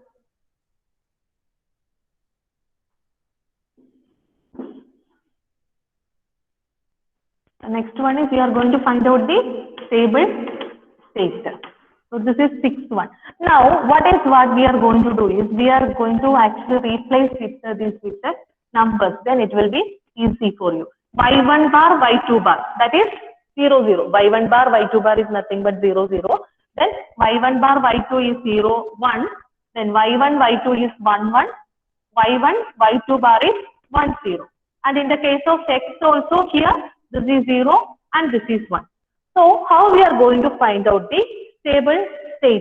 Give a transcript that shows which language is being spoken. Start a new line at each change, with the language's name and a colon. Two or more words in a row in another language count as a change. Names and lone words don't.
English: The next one is we are going to find out the stable state. So this is sixth one. Now what we are going to do is we are going to actually replace this with the numbers. Then it will be easy for you. Y1 bar, Y2 bar. That is 0, 0. Y1 bar, Y2 bar is nothing but 0, 0. Then Y1 bar, Y2 is 0, 1. Then Y1, Y2 is 1, 1. Y1, Y2 bar is 1, 0. And in the case of X also here, this is 0 and this is 1. So how we are going to find out the stable state?